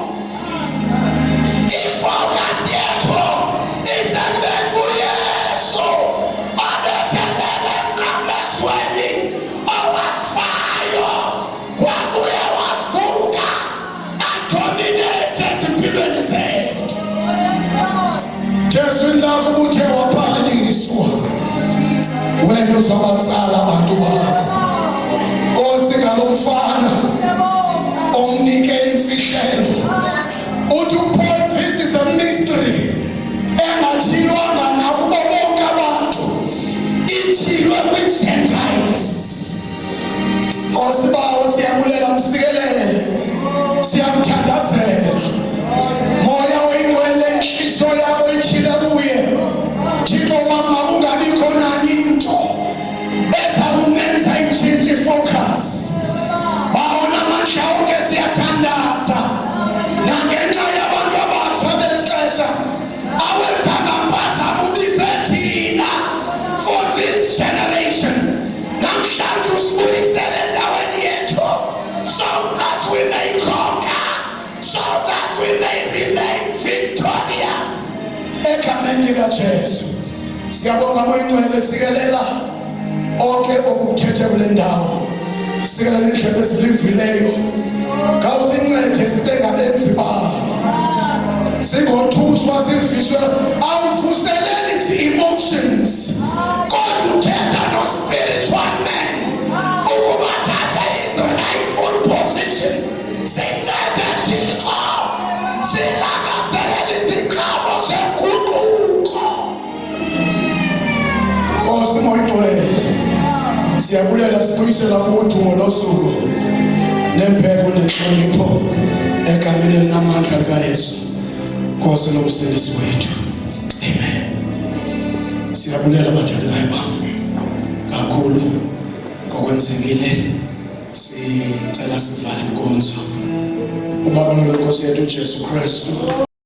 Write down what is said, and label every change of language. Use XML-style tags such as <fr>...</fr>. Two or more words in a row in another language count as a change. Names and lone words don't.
<xh>Ifocus yethu isekubeni uYesu abethelele emnqamlezweni owafayo wabuya wavuka adominate ezimpilweni zethu. Jesu lakho ubuthe waphakanyiswa, wena uzobatsala abantu bakho. Nkosi ngalo mfana omnike imfihlelo uthi Paul,</xh> <en>this is a mystery</en> <xh>engatshilwanga nabo bonke abantu, itshilwe kwi-Gentiles. Nkosi bawo siyabulela, msikelele, siyamthandazela. Moya oyingcwele inhliziyo yakho itshile kuye. Thixo wami, makungabikho nani into ezawumenza itshintshe ifocus. Bawo namandla onke siyathandaza nangenxa yabantu abatsha beli xesha awenza ngambazana ubize thina</xh> <en>for this generation.</en> <xh>Namhlanje usibuyisele endaweni yethu</xh> <en>so that we may conquer, so that we may remain victorious.</en> <xh>Egameni likaJesu siyabonga moyingcwele, sikelela onke okuthethe kule ndawo, sikelela indlebe ezilivileyo. Khawusincede sibe ngabenzi balo, singothushwa siviswe, awuvuseleli zi-emotions kodwa uthetha no-</xh> <en>spiritual man</en> <xh>ukuba thatha</xh> <en>his rightful position.</en> <xh>Sincede Thixo, silakaselele iziqhamo zenguquko. Nkosi moyingcwele, siyabulela, sibuyisela kudumo nosuku nembeko nenhlonipho egameni elinamandla likaYesu, Nkosi nomsindisi wethu. Amen. Siyabulela abathandekayo bami kakhulu ngokwenzekile. Sicela sivale inkonzo. Ubaba noNkosi yethu uJesu Kristu</xh>